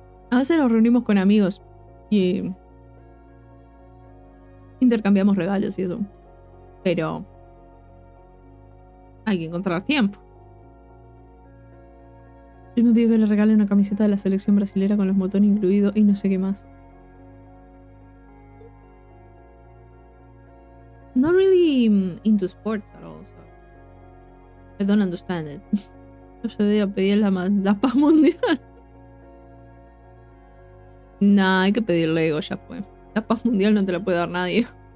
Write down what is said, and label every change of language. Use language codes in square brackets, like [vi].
[es] A veces nos reunimos con amigos y intercambiamos regalos y eso. Pero hay que encontrar tiempo. Yo me pido que le regale una camiseta de la selección brasilera con los botones incluidos y no sé qué más. [en] Not really into sports at all, so I don't understand it. [es] Yo debería pedir la paz mundial. Nah, hay que pedir Lego, ya fue. La paz mundial no te la puede dar nadie.